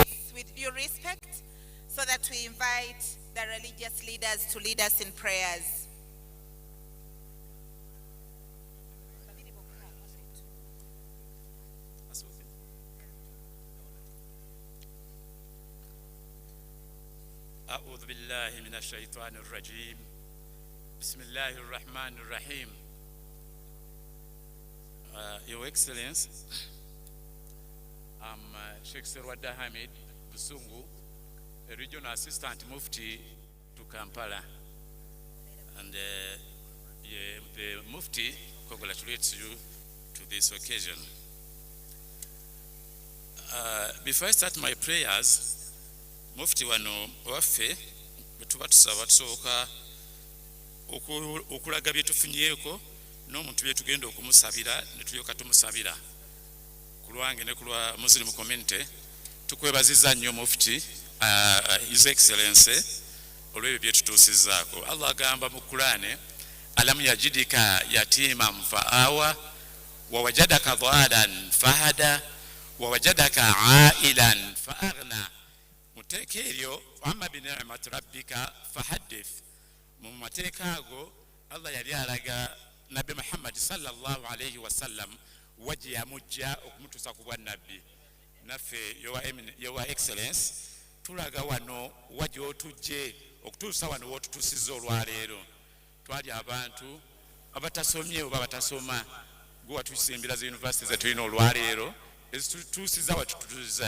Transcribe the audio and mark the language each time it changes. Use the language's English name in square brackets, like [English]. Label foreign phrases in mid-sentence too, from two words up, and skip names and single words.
[English] please, with due respect, so that we invite the religious leaders to lead us in prayers. [Arabic] أعوذ بالله من الشيطان الرجيم بسم الله الرحمن الرحيم. [English] Your Excellency, I'm Sheikh Serwada Hamid Busungu, a Regional Assistant Mufti to Kampala, and the Mufti congratulates you to this occasion. Before I start my prayers, [Ganda] Mufti wano waffe betuba tusaba tusooka okulaga byetufunyeeko n'omuntu byetugenda okumusabira ne tulyoka tumusabira ku lwange ne ku lwa [English] Muslim community. [Ganda] Tukwebaziza nnyo Mufti [English] His Excellency [Ganda] olw'ebyo byetutuusizzaako. Allah agamba mu Qur'ani, [Arabic] ألم يجدك يتيما فآوى ووجدك ضالا فهدى ووجدك عائلا فأغنى. [Ganda] Muteeka eryo [Arabic] أما بنعمة ربك فحدث. [Ganda] Mu mateeka ago Allah yali alaga Nabi Muhammad [Arabic] صلى الله عليه وسلم [Ganda] waje yamujja okumutuusa ku bwannabbi. Naffe [English] Your Excellency [Ganda] tulaga wano waje otujje okutuusa wano w'otutuusizza olwaleero. Twali abantu abatasomye oba batasoma, gwe watusimbira zi university ze tulina olwaleero ezitutuusiza watutuusiza.